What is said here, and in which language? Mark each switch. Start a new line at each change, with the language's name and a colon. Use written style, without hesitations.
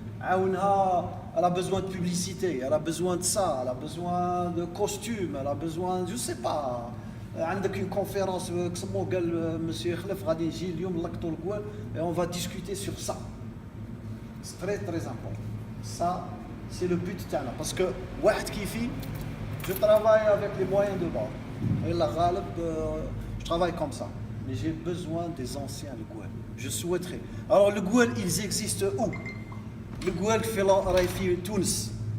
French: Elle a besoin de publicité, elle a besoin de ça, elle a besoin de costumes, elle a besoin, je sais pas.
Arabic: عندك
French: une conférence
Arabic: كسمو قال monsieur خلف غادي نجي اليوم نلقطوا الجوال
French: et on va discuter sur ça. C'est très important. Ça c'est le but
Arabic: تاعنا
French: parce que
Arabic: واحد كيفي
French: je travaille avec les moyens de bord. Et la غالب je travaille comme ça. Mais j'ai besoin des anciens le Gouel. Je souhaiterais. Alors le Gouel, ils existent où? Le Gouel fait Tunis.